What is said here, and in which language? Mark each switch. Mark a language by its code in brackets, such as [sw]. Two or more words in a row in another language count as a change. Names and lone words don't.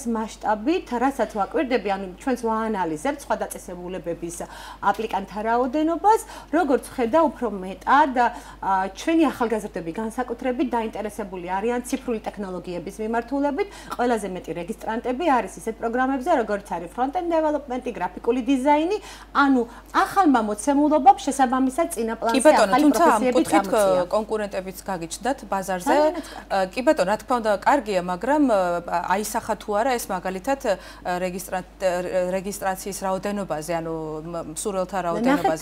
[ka] მასშტაბით, რასაც ვაკვირდები, ანუ ჩვენს ვაანალიზებთ სხვა დაწესებულებების აპლიკანტთა რაოდენობას, როგორც ხედა უფრო მეტად ჩვენი ახალგაზრდები განსაკუთრებით დაინტერესებული არიან ციფრული ტექნოლოგიების მიმართულებით, ყველაზე მეტი რეგისტრანტები არის ისეთ პროგრამებზე, როგორც არის [en] front-end development- [ka] ი, გრაფიკული დიზაინი, ანუ ახალმა მოცემულობამ შესაბამისად წინაპლანზე ახალი პროფესიები წამოწია. კონკურენტებიც გაგიჩნდათ ბაზარზე. კი ბატონო, რა თქმა უნდა, კარგია, მაგრამ აისახა თუ არა ეს მაგალითად რეგისტრაციის რაოდენობაზე, ანუ მსურველთა რაოდენობაზე.